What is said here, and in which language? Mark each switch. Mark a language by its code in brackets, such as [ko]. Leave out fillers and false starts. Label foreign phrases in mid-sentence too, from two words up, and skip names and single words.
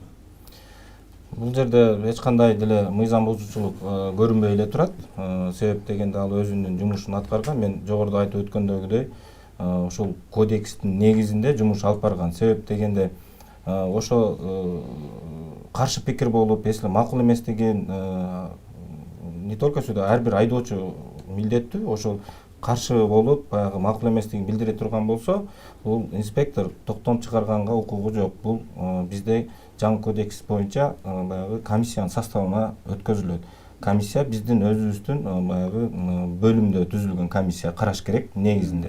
[ky] Бул жерде эч кандай деле мыйзам бузуучулук көрүнбөй эле турат. Себеп дегенде ал өзүнүн жумушун аткарган. Мен жогоруда айтып өткөндөгүдөй, ушул кодекстин негизинде жумуш алып барган. Себеп дегенде ошо каршы пикир болуп, если макул эмес деген [ru] не только сюда [ky] ар бир айдоочу милдеттүү ошол каршы болуп, баягы макул эместигин билдире турган болсо, бул инспектор токтом чыгарганга укугу жок. Бул бизде жаңы кодекс боюнча баягы комиссиянын составына өткөзүлөт. Комиссия биздин өзүбүздүн баягы бөлүмдө түзүлгөн комиссия караш керек негизинде.